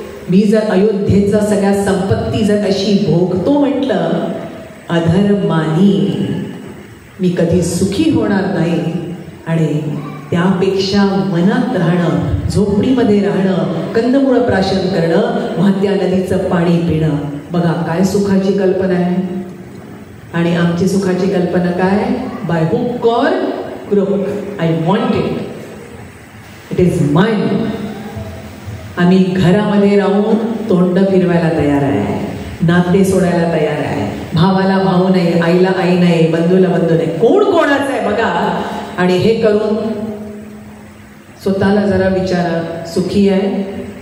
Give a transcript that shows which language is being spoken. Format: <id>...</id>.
<mr>मी जर अयोध्येचा सगळ्या संपत्ती जर अशी भोगतो म्हटलं अधर्मानी मी कधी सुखी होणार नाही. आणि त्यापेक्षा मनात राहणं, झोपडीमध्ये राहणं, कंदमुळं प्राशन करणं, वाहत्या नदीचं पाणी पिणं. बघा काय सुखाची कल्पना आहे. आणि आमची सुखाची कल्पना काय?</mr> <en>By hook or crook, I want it, it is mine.</en> <mr>आम्ही घरामध्ये राहून तोंड फिरवायला तयार आहे, नाते सोडायला तयार आहे. भावाला भाऊ नाही, आईला आई नाही, बंधूला बंधू नाही, कोण कोणाचं आहे बघा. आणि हे करून स्वतःला जरा विचारा, सुखी आहे?</mr>